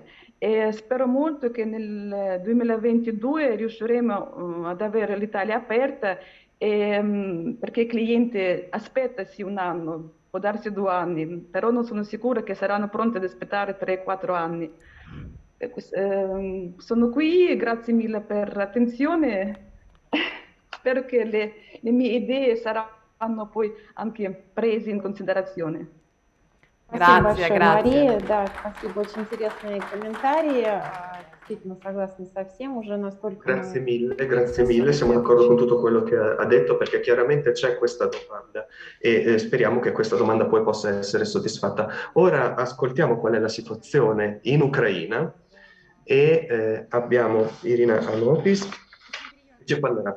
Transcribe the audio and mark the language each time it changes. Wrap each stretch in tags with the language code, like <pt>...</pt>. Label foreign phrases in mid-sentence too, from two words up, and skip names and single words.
<it>E spero molto che nel 2022 riusciremo ad avere l'Italia aperta, perché il cliente aspetta sì un anno, può darsi 2 anni, però non sono sicura che saranno pronti ad aspettare 3-4 anni. Sono qui, grazie mille per l'attenzione, spero che le mie idee saranno poi anche prese in considerazione.</it> <ru>Спасибо</ru> <it>Grazie,</it> <ru>большое,</ru> <it>grazie.</it> <ru>Мария. Да, спасибо, очень интересные комментарии. Действительно согласна со всем, уже настолько</ru> <it>Grazie</it> <ru>мы</ru> <it>mille, siamo d'accordo con tutto quello che ha detto, perché chiaramente c'è questa domanda e speriamo che questa domanda poi possa essere soddisfatta. Ora ascoltiamo qual è la situazione in Ucraina e abbiamo Irina Anopis che ci parlerà.</it>